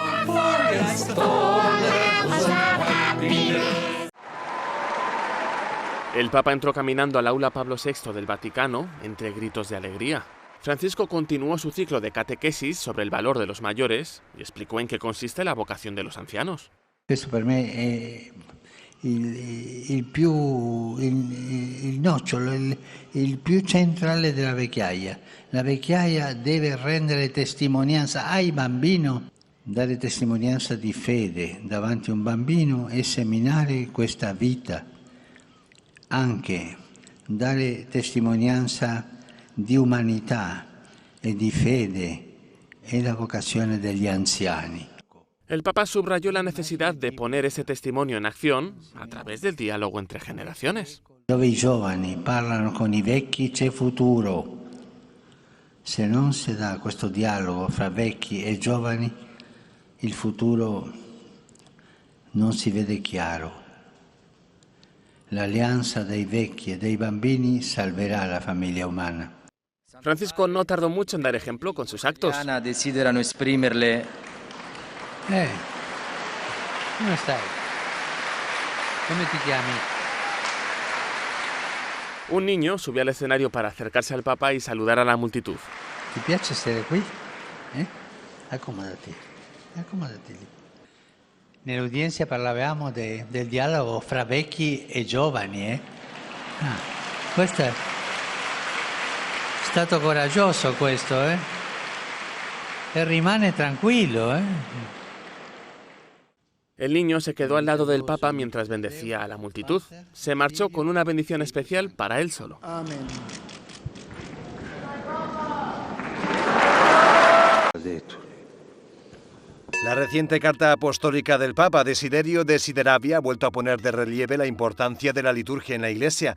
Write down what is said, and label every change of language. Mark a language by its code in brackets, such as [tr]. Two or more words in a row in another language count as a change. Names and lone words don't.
[es] El Papa entró caminando al aula Pablo VI del Vaticano entre gritos de alegría. Francisco continuó su ciclo de catequesis sobre el valor de los mayores y explicó en qué consiste la vocación de los ancianos. [it] Questo per me è il nocciolo, il più centrale della vecchiaia. La vecchiaia deve rendere testimonianza ai bambini, dare testimonianza di fede davanti a un bambino e seminare questa vita. Anche dare testimonianza di umanità e di fede è la vocazione degli anziani. [es] El Papa subrayó la necesidad de poner ese testimonio en acción a través del diálogo entre generaciones. [it] Dove i giovani parlano con i vecchi c'è futuro. Se non si dà questo dialogo fra vecchi e giovani, il futuro non si vede chiaro. L'alleanza dei vecchi e dei bambini salverà la famiglia umana. [es] Francisco no tardó mucho en dar ejemplo con sus actos. [it] Desiderano esprimerle. Come stai? Come ti chiami? [es] Un niño subió al escenario para acercarse al Papa y saludar a la multitud. [it] Ti piace stare qui? Accomodati lì. Nell'udienza parlavamo del dialogo fra vecchi e giovani. Questo è stato coraggioso questo, E rimane tranquillo, [es] El niño se quedó al lado del Papa mientras bendecía a la multitud. Se marchó con una bendición especial para él solo. Amen. La reciente carta apostólica del Papa Desiderio Desideravi ha vuelto a poner de relieve la importancia de la liturgia en la Iglesia.